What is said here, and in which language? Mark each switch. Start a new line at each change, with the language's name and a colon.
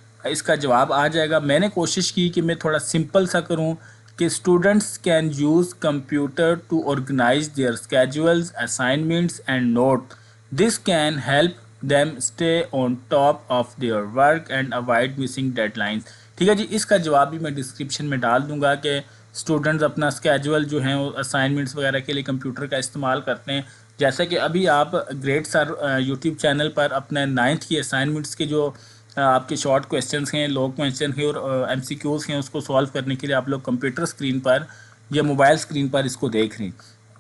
Urdu: اس کا جواب آ جائے گا. میں نے کوشش کی کہ میں تھوڑا سمپل سا کروں کہ
English: Students can use computer to organize their schedules assignments and note. This can help them stay on top of their work and avoid missing deadlines.
Urdu: ٹھیک ہے جی, اس کا جواب بھی میں ڈسکرپشن میں ڈال دوں گا کہ اسٹوڈنٹس اپنا اسکیجول جو ہیں وہ اسائنمنٹس وغیرہ کے لیے کمپیوٹر کا استعمال کرتے ہیں. جیسا کہ ابھی آپ گریٹ سر یوٹیوب چینل پر اپنے 9th کی اسائنمنٹس کے جو آپ کے شارٹ کویسچنس ہیں, لوگ کویسچن ہیں اور ایم سی کیوز ہیں, اس کو سالو کرنے کے لیے آپ لوگ کمپیوٹر اسکرین پر یا موبائل اسکرین پر اس کو دیکھ رہے ہیں.